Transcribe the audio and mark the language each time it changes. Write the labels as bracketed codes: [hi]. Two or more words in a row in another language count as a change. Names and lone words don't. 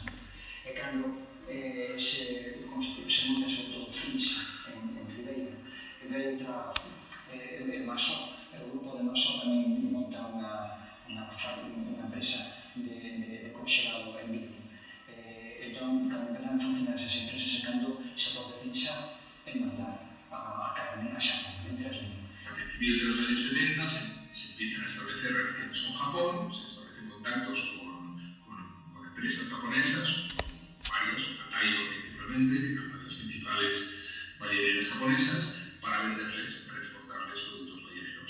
[gl] E cando se monta sobre todo Fris en Ribeira, entra Masó, o grupo de Masó tamén monta unha empresa de congelado en Vigo. Entón, cando empezan a funcionar esas empresas, é cando se pode pensar en mandar a carne a Xapón, entre as líneas. [es] A principios de los años 70 se empiezan a establecer relaciones con Japón, se establecen contactos con empresas japonesas, varios, Taiyo principalmente, que era una de las principales balleneras japonesas, para venderles, para exportarles productos balleneros.